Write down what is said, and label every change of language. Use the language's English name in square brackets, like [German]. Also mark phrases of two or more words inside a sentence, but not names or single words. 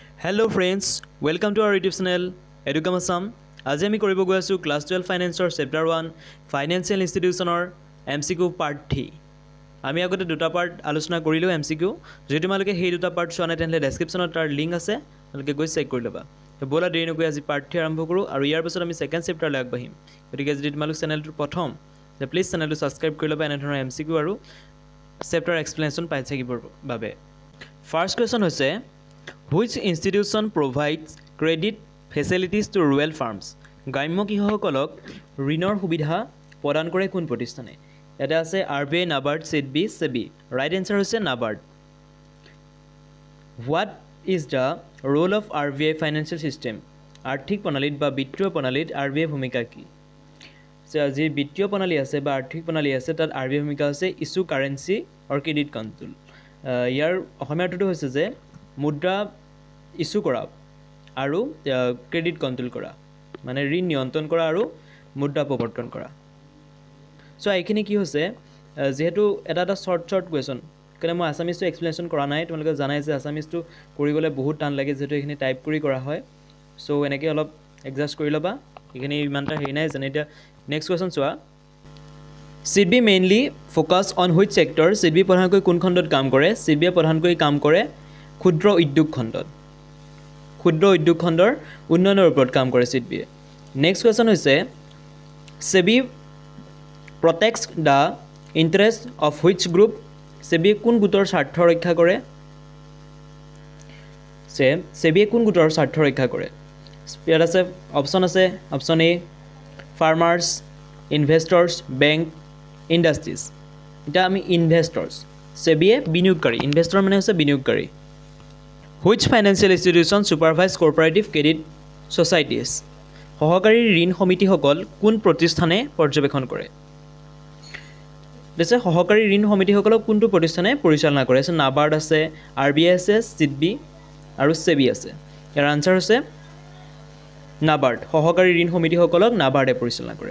[English] Hello friends, welcome to our YouTube channel Educom Assam. [Assamese] আজি আমি কৰিব গৈ আছো ক্লাস 12 ফাইনেন্সৰ চেপ্টাৰ 1 [English] financial institutionৰ MCQ part 3 [Assamese] আমি আগতে দুটা পাৰ্ট আলোচনা কৰিলো এমসিকিউ যদি তোমালোকে সেই দুটা পাৰ্ট চোৱা নাই তেনলে ডেসক্ৰিপচনত তাৰ লিংক আছে তোমালোকে গৈ চেক কৰি লবা তো বলা দেৰি নকৈ আজি পাৰ্ট 3 আৰম্ভ কৰো আৰু ইয়াৰ পিছত আমি [English] second chapterলৈ [Assamese] আগবাঢ়িম গতিকে যদি তোমালোক চেনেলটো প্ৰথম তে প্লিজ চেনেলটো সাবস্ক্ৰাইব কৰি লবা এনে ধৰণৰ এমসিকিউ আৰু [English] chapter explanation [Assamese] পাই থাকিবৰ বাবে [English] first question [Assamese] হৈছে [English] Which institution provides credit facilities to rural farms? [Assamese] গ্ৰাম্য কৃষকসকলক ঋণৰ সুবিধা প্ৰদান কৰে কোন প্ৰতিষ্ঠানে? এটা আছে RBI, NABARD, SIDBI, SEBI. [English] Right answer [Assamese] হৈছে NABARD. [English] What is the role of RBI financial system? [Assamese] আৰ্থিক প্ৰণালীত বা বিত্তীয় প্ৰণালীত RBI ভূমিকা কি? যি বিত্তীয় প্ৰণালী আছে বা আৰ্থিক প্ৰণালী আছে তাত RBI ভূমিকা আছে [English] issue currency [Assamese] আৰু [English] credit control. [Assamese] ইয়াৰ অসমীয়া অৰ্থটো হৈছে যে মুদ্ৰা ইস্যু কৰা আৰু [English] credit control [Assamese] কৰা মানে ঋণ নিয়ন্ত্ৰণ কৰা আৰু মুদ্ৰা প্ৰৱৰ্তন কৰা সো এইখিনি কি হৈছে যেহেতু এটা [English] short question [Assamese] কাৰণ মই আসামিজটো এক্সপ্লেনেশ্যন কৰা নাই তোমালোকে জানাই যে আসামিজটো কৰিবলে বহুত টান লাগে যেহেতু এইখিনি টাইপ কৰি কৰা হয় সো এনেকৈ অলপ এডজাস্ট কৰি লবা এইখিনি ইমানটা হেৰি নাই যেনে এতিয়া [English] next question [Assamese] চোৱা [English] SIDBI mainly focus on which sector? [Assamese] SIDBI প্ৰধানকৈ কোন খণ্ডত কাম কৰে? SIDBI প্ৰধানকৈ কাম কৰে ক্ষুদ্ৰ উদ্যোগ খণ্ডত ক্ষুদ্ৰ উদ্যোগ খণ্ডৰ উন্নয়নৰ ওপৰত কাম কৰে SIDBI [English] next question [Assamese] হৈছে [English] SEBI protects the interest of which group? [Assamese] SEBI কোন গোটৰ স্বাৰ্থ ৰক্ষা কৰে SEBI কোন গোটৰ স্বাৰ্থ ৰক্ষা কৰে ইয়াত আছে অপচন আছে [English] option A farmers investors bank industries [Assamese] এটা আমি ইনভেষ্টৰ্স SEBI বিনিয়োগকাৰী ইনভেষ্টৰ মানে হৈছে বিনিয়োগকাৰী [English] Which financial institution supervise cooperative credit societies? [Assamese] সহকাৰী ঋণ সমিতিসকল কোন প্ৰতিষ্ঠানে পৰ্যবেক্ষণ কৰে? দেশে সহকাৰী ঋণ সমিতিসকলক কোনটো প্ৰতিষ্ঠানে পৰিচালনা কৰে? আছে NABARD আছে, RBI আছে, SIDBI আৰু SEBI আছে। ইয়াৰ আনসাৰ হৈছে NABARD। সহকাৰী ঋণ সমিতিসকলক NABARDে পৰিচালনা কৰে।